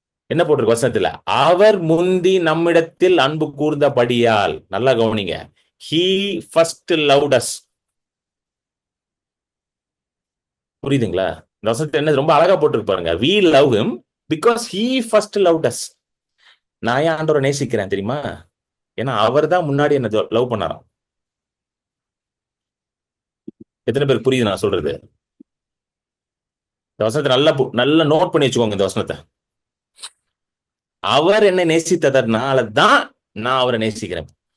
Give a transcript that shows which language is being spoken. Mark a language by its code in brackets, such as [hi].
[ta] என்ன போட்டிருக்கு வசனத்துல? அவர் முந்தி நம்மிடத்தில் அன்பு கூர்ந்தபடியால். நல்லா கவனிங்க. [en] He first loved us. [ta] புரியுதுங்களா? இந்த வசனத்தை என்ன ரொம்ப அழகா போட்டிருக்கு பாருங்க. [en] We love him because he first loved us. [ta] நான் ஏன் ஆண்டவரை நேசிக்கிறேன் தெரியுமா? ஏன்னா அவர் தான் முன்னாடி என்ன லவ் பண்ணாராம். எத்தனை பேருக்கு புரியுது நான் சொல்றது? இந்த வசனத்தை நல்லா நோட் பண்ணி வச்சுக்கோங்க. இந்த வசனத்தை, அவர் என்னை நேசித்ததனால தான் நான் அவரை நேசிக்கிறேன்.